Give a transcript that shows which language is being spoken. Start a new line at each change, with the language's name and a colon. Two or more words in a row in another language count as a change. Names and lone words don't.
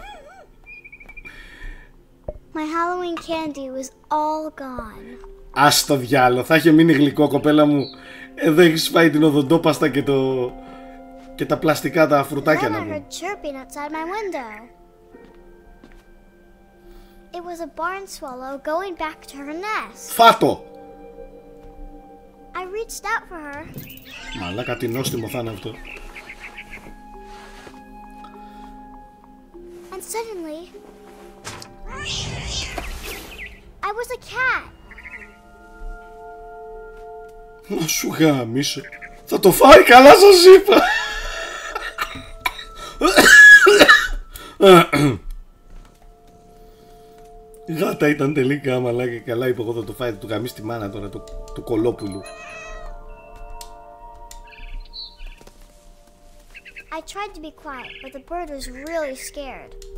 English: My Halloween candy was all gone.
Greek: Ας το διάλο, θα είχε μείνει γλυκό, κοπέλα μου. Εδώ έχεις φάει την οδοντόπαστα και τα πλαστικά, τα φρουτάκια
English: Then
Greek: να
English: I
Greek: πούμε.
English: heard chirping outside my window. It was a barn swallow going back to her nest.
Greek: Φάτο!
English: I reached out for her.
Greek: Μαλάκα, τι νόστιμο θα είναι αυτό.
English: And suddenly, I was a cat.
Greek: Να σου γαμίσω. Θα το φάει, καλά σας είπα. Γάτα ήταν τελικά, μαλάκα, καλά είπα εγώ θα το φάει, του γαμίσει τη μάνα τώρα, του κολόπουλου.
English: I tried to be quiet, but the bird was really scared.